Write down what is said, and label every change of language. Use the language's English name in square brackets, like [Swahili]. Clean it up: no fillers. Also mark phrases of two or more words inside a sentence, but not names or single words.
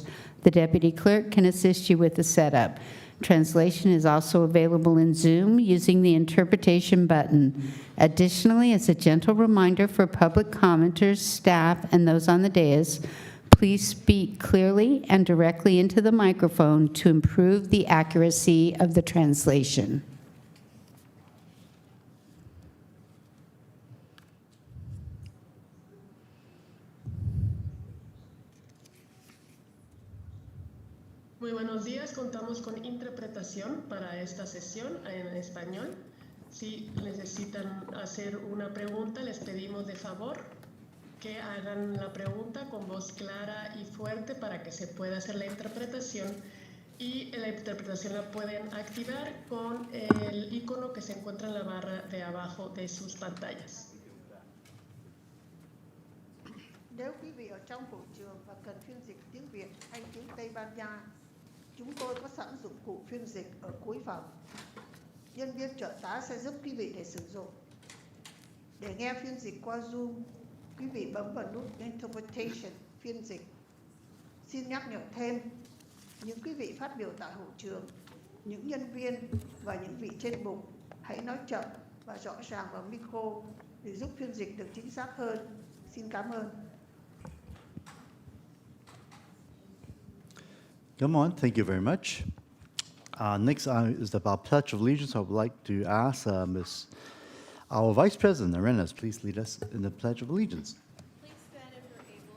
[English] The deputy clerk can assist you with the setup. Translation is also available in Zoom using the interpretation button. Additionally, as a gentle reminder for public commenters, staff, and those on the dais, please speak clearly and directly into the microphone to improve the accuracy of the translation. [Spanish] Muy buenos días, contamos con interpretación para esta sesión en español. Si necesitan hacer una pregunta, les pedimos de favor que hagan la pregunta con voz clara y fuerte para que se pueda hacer la interpretación. Y la interpretación la pueden activar con el icono que se encuentra en la barra de abajo de sus pantallas. [Vietnamese] Nếu quý vị ở trong hội trường và cần phiên dịch tiếng Việt hay tiếng Tây Ban Nha, chúng tôi có sẵn dụng cụ phiên dịch ở cuối phòng. Nhân viên trợ tá sẽ giúp quý vị để sử dụng. Để nghe phiên dịch qua Zoom, quý vị bấm vào nút Interpretation, phiên dịch. Xin nhắc nhở thêm, những quý vị phát biểu tại hội trường, những nhân viên và những vị trên bục hãy nói chậm và rõ ràng vào micro để giúp phiên dịch được chính xác hơn. Xin cảm ơn. [English] Come on, thank you very much. Next is about Pledge of Allegiance. I would like to ask our Vice President, Arenas, please lead us in the Pledge of Allegiance. Please stand if you're able.